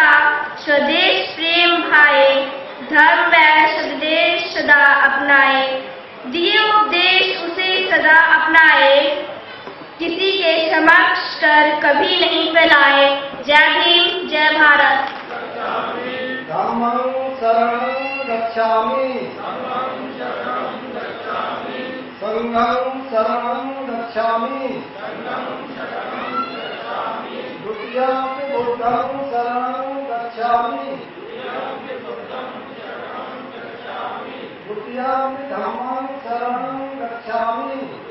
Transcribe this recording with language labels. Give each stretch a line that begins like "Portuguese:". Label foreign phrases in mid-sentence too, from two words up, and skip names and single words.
Hindi: स्वदेश प्रेम भाए, धर्म व स्वदेश सदा अपनाए। दिए उपदेश उसे सदा अपनाए, किसी के समक्ष कर कभी नहीं फैलाए। जय भीम जय भारत।
Pali: धम्मं शरणं गच्छामि, संघं शरणं गच्छामि, द्वितीयं बुद्धं शरणं गच्छामि, द्वितीयं धम्मं शरणं गच्छामि,